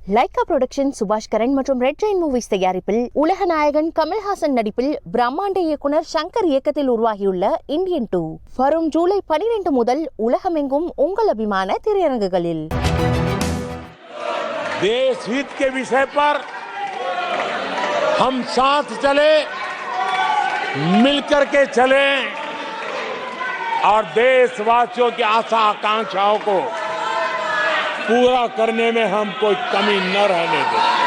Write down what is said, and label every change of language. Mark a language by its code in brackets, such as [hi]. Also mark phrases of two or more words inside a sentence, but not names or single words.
[ta] லைகா புரொடக்ஷன் சுபாஷ் கரன் மற்றும் ரெட் ஜெயின் மூவிஸ் தயாரிப்பில் உலக நாயகன் கமல்ஹாசன் நடிப்பில் பிரம்மாண்ட இயக்குனர் சங்கர் இயக்கத்தில் உருவாகியுள்ள இந்தியன் 2 வரும் ஜூலை 12 முதல் உலகமெங்கும் உங்கள் अभिमान திரையரங்குகளில்। [hi] देश हित के विषय पर हम साथ चले, मिलकर के चले और देशवासियों की आशा आकांक्षाओं को पूरा करने में हम कोई कमी न रहने दें।